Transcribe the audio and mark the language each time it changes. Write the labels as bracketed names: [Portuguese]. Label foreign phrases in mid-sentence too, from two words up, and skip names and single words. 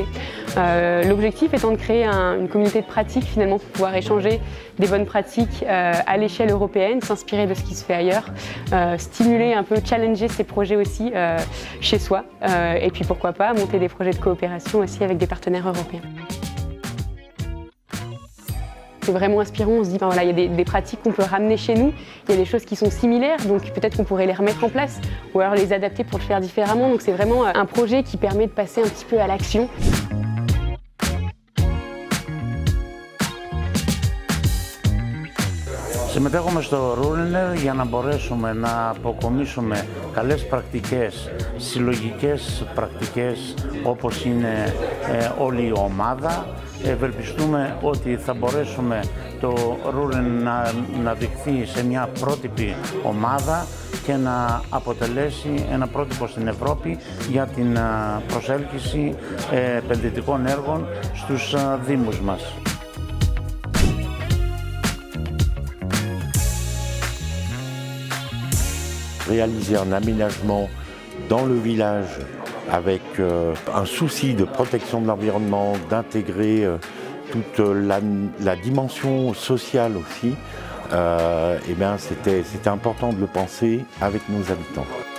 [French] L'objectif étant de créer une communauté de pratiques finalement pour pouvoir échanger des bonnes pratiques à l'échelle européenne, s'inspirer de ce qui se fait ailleurs, stimuler un peu, challenger ces projets aussi chez soi, et puis pourquoi pas monter des projets de coopération aussi avec des partenaires européens. C'est vraiment inspirant, on se dit, ben voilà, il y a des pratiques qu'on peut ramener chez nous, il y a des choses qui sont similaires, donc peut-être qu'on pourrait les remettre en place, ou alors les adapter pour le faire différemment. Donc c'est vraiment un projet qui permet de passer un petit peu à l'action. [Greek] Συμμετέχουμε στο RURENER για να μπορέσουμε να αποκομίσουμε καλές πρακτικές, συλλογικές πρακτικές όπως είναι όλη η ομάδα. Ευελπιστούμε ότι θα μπορέσουμε το RURENER να δειχθεί σε μια πρότυπη ομάδα και να αποτελέσει ένα πρότυπο στην Ευρώπη για την προσέλκυση επενδυτικών έργων στους δήμους μας. [French] Réaliser un aménagement dans le village avec un souci de protection de l'environnement, d'intégrer toute la dimension sociale aussi, eh bien c'était important de le penser avec nos habitants.